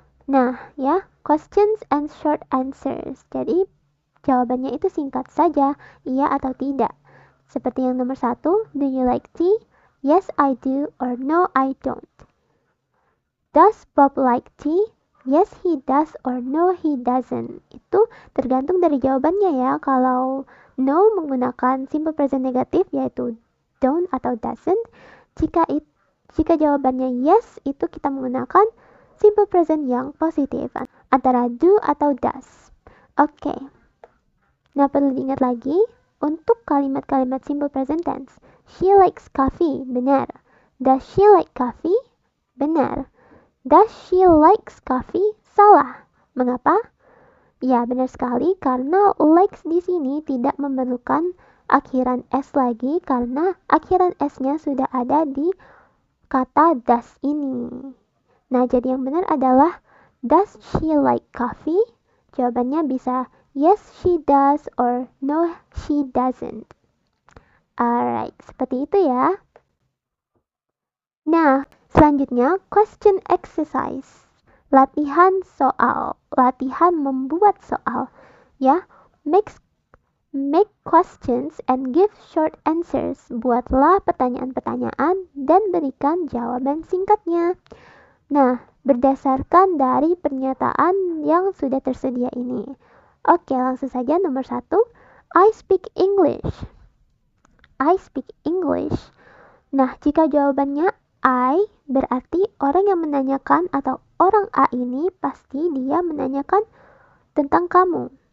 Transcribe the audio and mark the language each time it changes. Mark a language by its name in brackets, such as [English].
[English] Nah, ya, questions and short answers. [Indonesian] Jadi jawabannya itu singkat saja, iya atau tidak. Seperti yang nomor 1, [English] do you like tea? Yes, I do, or no, I don't. Does Bob like tea? Yes, he does, or no, he doesn't. [Indonesian] Itu tergantung dari jawabannya ya. Kalau no menggunakan simple present negatif yaitu don't atau doesn't. Jika jawabannya yes, itu kita menggunakan simple present yang positif antara do atau does. Oke. Nah, perlu diingat lagi untuk kalimat-kalimat simple present tense. [English] She likes coffee, benar. Does she like coffee? Benar. Does she likes coffee? [Indonesian] Salah. Mengapa? Ya, benar sekali karena likes di sini tidak memerlukan akhiran s lagi karena akhiran s-nya sudah ada di kata does ini. Nah, jadi yang benar adalah [English] does she like coffee? [Indonesian] Jawabannya bisa [English] yes she does or no she doesn't. [Indonesian] Alright, seperti itu ya. Nah, selanjutnya question exercise. Latihan soal, latihan membuat soal. [English] Ya, make questions and give short answers. [Indonesian] Buatlah pertanyaan-pertanyaan dan berikan jawaban singkatnya. Nah, berdasarkan dari pernyataan yang sudah tersedia ini. Oke, langsung saja nomor 1. [English] I speak English. I speak English. [Indonesian] Nah, jika jawabannya I, berarti orang yang menanyakan atau orang A ini pasti dia menanyakan tentang kamu.